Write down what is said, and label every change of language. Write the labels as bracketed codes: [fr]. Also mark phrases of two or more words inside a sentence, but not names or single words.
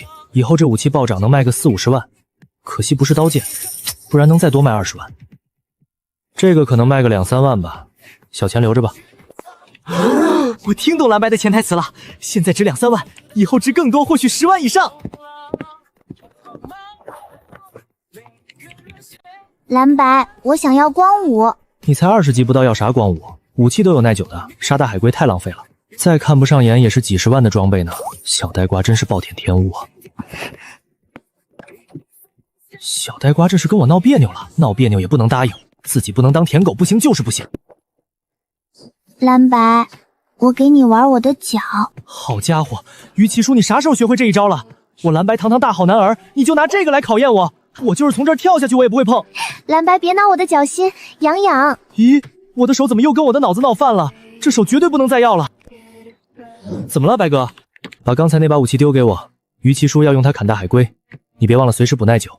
[zh] 以後這武器暴漲能賣個40-50萬，可惜不是刀劍，不然能再多賣20萬。這個可能賣個2-3萬吧。小錢留着吧。我聽懂藍白的潛台詞了，現在值2、3萬，以後值更多，或許10萬以上。藍白，我想要光武。你才20级不到，要啥光武？武器都有耐久的，杀大海龟太浪費了。再看不上眼也是几10萬的装備呢。小呆瓜真是暴殄天物啊！小呆瓜这是跟我闹别扭了，闹别扭也不能答应，自己不能当舔狗，不行就是不行。藍白，我給你玩我的腳。好家伙，於奇叔，你啥時候學會這一招了？我藍白堂堂大好男兒，你就拿這個來考驗我？我就是從這兒跳下去，我也不會碰。藍白，別撓我的腳心，癢癢。咦，我的手怎麼又跟我的腦子鬧翻了？這手絕對不能再要了。怎麼了，白哥？把剛才那把武器丟給我，於奇叔要用它砍大海龜，你別忘了隨時補耐久。